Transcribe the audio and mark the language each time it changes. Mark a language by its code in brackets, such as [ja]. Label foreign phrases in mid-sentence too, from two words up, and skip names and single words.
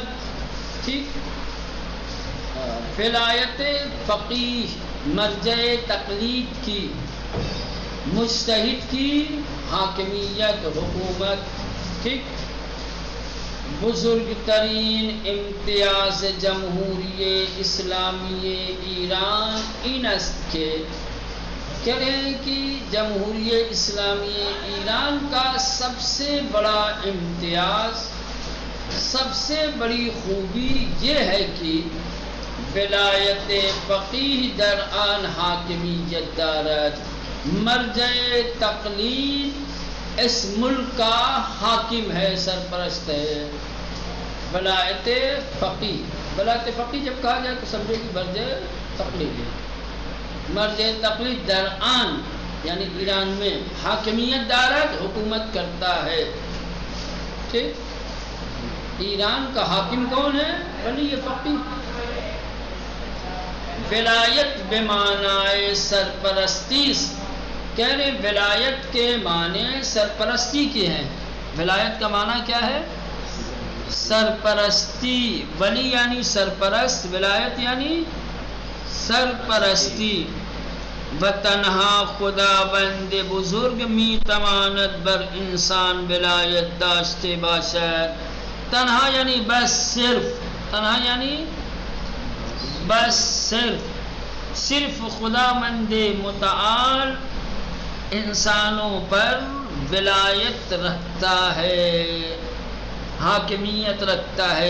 [ur] ٹھیک، ولایت فقیہ مرجع تقلید کی، مجتہد کی حاکمیت، حکومت. ٹھیک، [fa] بزرگ ترین امتیاز جمہوری اسلامی ایران این است [ur] کہ کہہ رہے ہیں کہ جمہوری اسلامی ایران کا سب سے بڑا امتیاز، سب سے بڑی خوبی یہ ہے کہ [fa] ولایت فقیہ در آن حاکمیت دارد. [ur] مرجع تقلید اس ملک کا حاکم ہے، سرپرست ہے. ولایت فقیہ، ولایت فقیہ جب کہا جائے تو سمجھے کہ مرجع تقلید ہے. [fa] مرجع تقلید در آن [ur] یعنی ایران میں [fa] حاکمیت دارد، [ur] حکومت کرتا ہے. ٹھیک، ایران کا حاکم کون ہے؟ ولی فقیہ. [fa] ولایت بمعنی سرپرستی، [ur] کہہ رہے ولایت کے معنی سرپرستی کے ہیں. ولایت کا معنی کیا ہے؟ سرپرستی. ولی یعنی سرپرست، ولایت یعنی سرپرستی. [fa] و تنہا خداوند بزرگ می تواند بر انسان ولایت داشته باشد. [ur] تنہا یعنی بس صرف، تنہا یعنی بس صرف خداوند متعال انسانوں پر ولایت رکھتا ہے، حاکمیت رکھتا ہے.